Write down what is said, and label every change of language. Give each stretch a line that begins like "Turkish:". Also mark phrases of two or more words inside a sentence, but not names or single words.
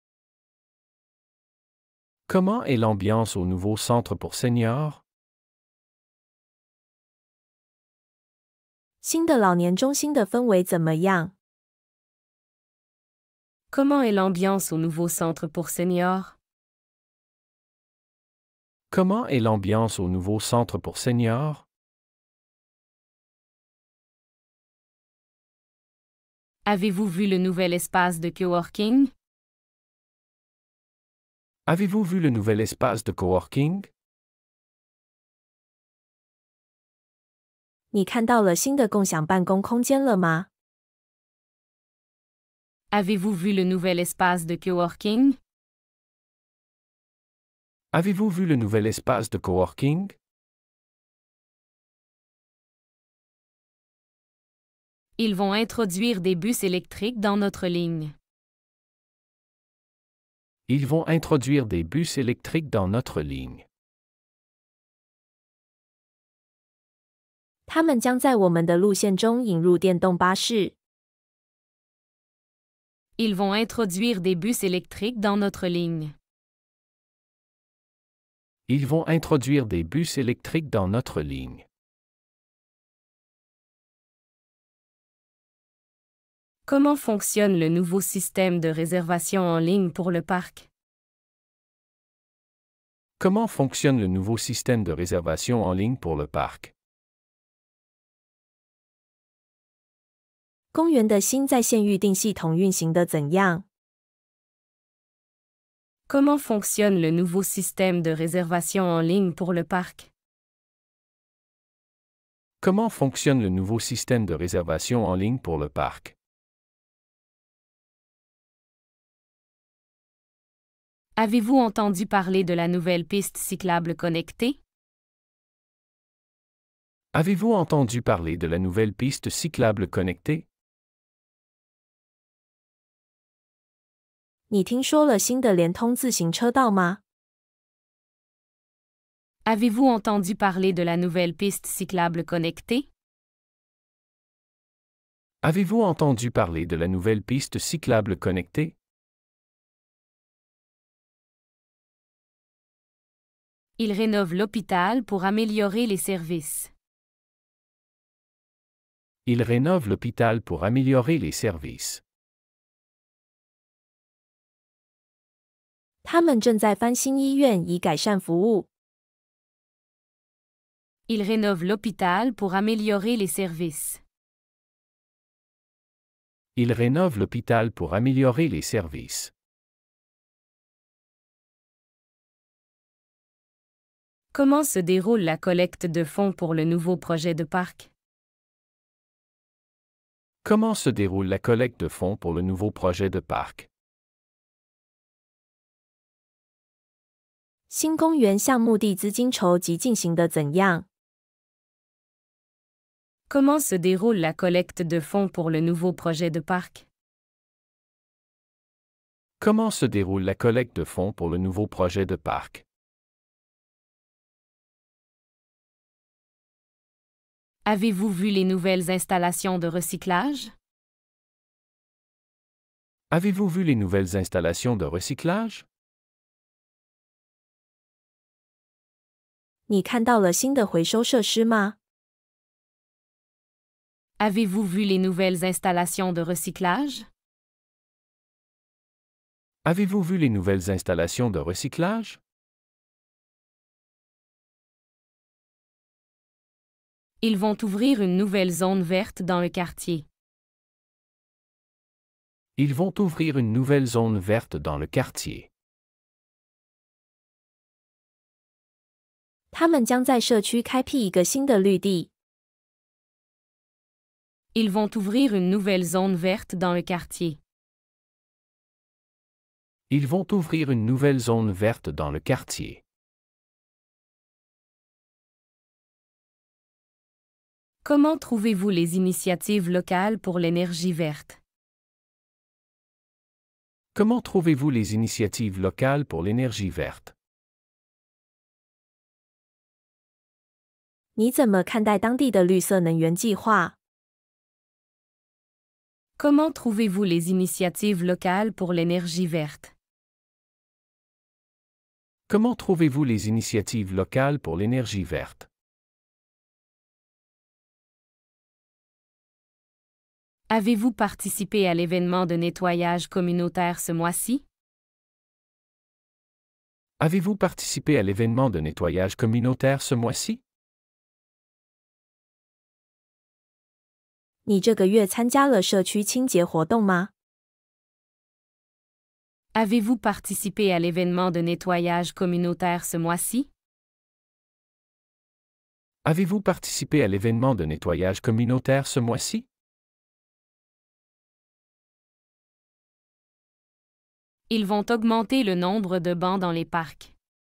French: Comment est l'ambiance au nouveau centre pour seniors?
Chinese: 新的老年中心的氛围怎么样？
French: Comment est l'ambiance au nouveau centre pour seniors? Comment est l'ambiance au nouveau centre pour seniors? Avez-vous vu le nouvel espace de coworking? Avez-vous vu le nouvel espace de coworking?
Chinese: 你看到了新的共享办公空间了吗？
French: Avez-vous vu le nouvel espace de coworking? Avez-vous vu le nouvel espace de coworking? Ils vont introduire des bus électriques dans notre ligne. Ils vont introduire des bus électriques dans notre ligne.
Chinese: 他们将在我们的路线中引入电动巴士。
French: Ils vont introduire des bus électriques dans notre ligne. Ils vont introduire des bus électriques dans notre ligne. Comment fonctionne le nouveau système de réservation en ligne pour le parc? Comment fonctionne le nouveau système de réservation en ligne pour le parc?
Chinese: 公园的新在线预订系统运行的怎样？
French: Comment fonctionne le nouveau système de réservation en ligne pour le parc? Comment fonctionne le nouveau système de réservation en ligne pour le parc? Avez-vous entendu parler de la nouvelle piste cyclable connectée? Avez-vous entendu parler de la nouvelle piste cyclable connectée?
Chinese: 你听说了新的联通自行车道吗？
French: Avez-vous entendu parler de la nouvelle piste cyclable connectée? Avez-vous entendu parler de la nouvelle piste cyclable connectée?
Chinese: 你
French: Avez-vous entendu parler de la nouvelle piste cyclable connectée?
Chinese: 你听说了新的联通自行车道吗？
French: Avez-vous entendu parler de la nouvelle piste cyclable connectée? Avez-vous entendu parler de la nouvelle piste cyclable connectée? Il rénove l'hôpital pour améliorer les services. Il rénove l'hôpital pour améliorer les services.
Chinese: 他们正在翻新医院以改善服务。
French: Il rénove l'hôpital pour améliorer les services. Il rénove l'hôpital pour améliorer les services. Comment se déroule la collecte de fonds pour le nouveau projet de parc? Comment se déroule la collecte de fonds pour le nouveau projet de parc?
Chinese: 新公园项目地资金筹集进行得怎样？
French: Comment se déroule la collecte de fonds pour le nouveau projet de parc? Comment se déroule la collecte de fonds pour le nouveau projet de parc? Avez-vous vu les nouvelles installations de recyclage? Avez-vous vu les nouvelles installations de recyclage?
Chinese: 你看到了新的回收设施吗？
French: Avez-vous vu les nouvelles installations de recyclage? Avez-vous vu les nouvelles installations de recyclage? Ils vont ouvrir une nouvelle zone verte dans le quartier. Ils vont ouvrir une nouvelle zone verte dans le quartier.
Chinese: 他们将在社区开辟一个新的绿地。
French: Ils vont ouvrir une nouvelle zone verte dans le quartier. Ils vont ouvrir une nouvelle zone verte dans le quartier. Comment trouvez-vous les initiatives locales pour l'énergie verte? Comment trouvez-vous les initiatives locales pour l'énergie verte?
Chinese: 你怎么看待当地的绿色能源计划？
French: Comment trouvez-vous les initiatives locales pour l'énergie verte? Comment trouvez-vous les initiatives locales pour l'énergie verte? Avez-vous participé à l'événement de nettoyage communautaire ce mois-ci? Avez-vous participé à l'événement de nettoyage communautaire ce mois-ci?
Chinese: 你这个月参加了社区清洁活动吗？
French: Avez-vous participé à l'événement de nettoyage communautaire ce mois-ci? Avez-vous participé à l'événement de nettoyage communautaire ce mois-ci? Ils vont augmenter le nombre de bancs dans les parcs.